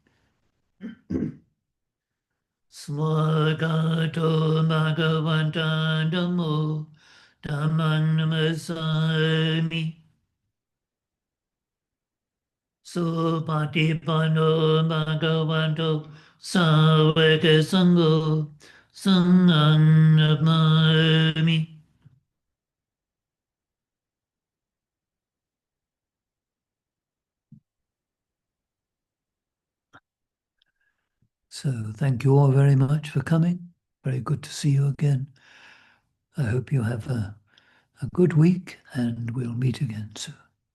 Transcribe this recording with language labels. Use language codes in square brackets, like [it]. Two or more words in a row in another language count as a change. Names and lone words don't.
[pi] Swagato Bhagavanta Dhammo Dhammang Namasami Supatipanno Bhagavato Sāvaka Sangho Sanghang Namami. [en] So thank you all very much for coming. Very good to see you again. I hope you have a good week and we'll meet again soon.